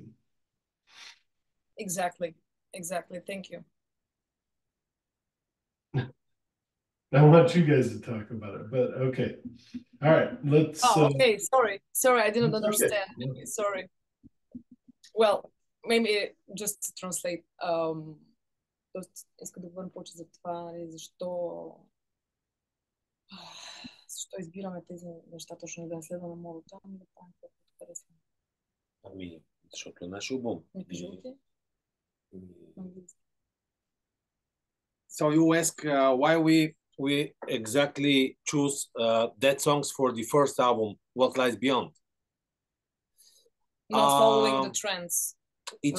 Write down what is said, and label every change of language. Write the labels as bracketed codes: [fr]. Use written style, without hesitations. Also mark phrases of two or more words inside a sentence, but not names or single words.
[en] Exactly. Thank you. I want you guys to talk about it, but okay. All right, let's. Okay. Sorry, I didn't understand. Okay. Sorry. Well, maybe just to translate. [bg] Искам да говорим повече за това, защо избираме тези неща точно да не следваме модата, ами да правим каквото харесваме. Ами, защото е наш албум. [en] So you ask why we exactly choose that songs for the first album, What Lies Beyond? Not following the trends. it's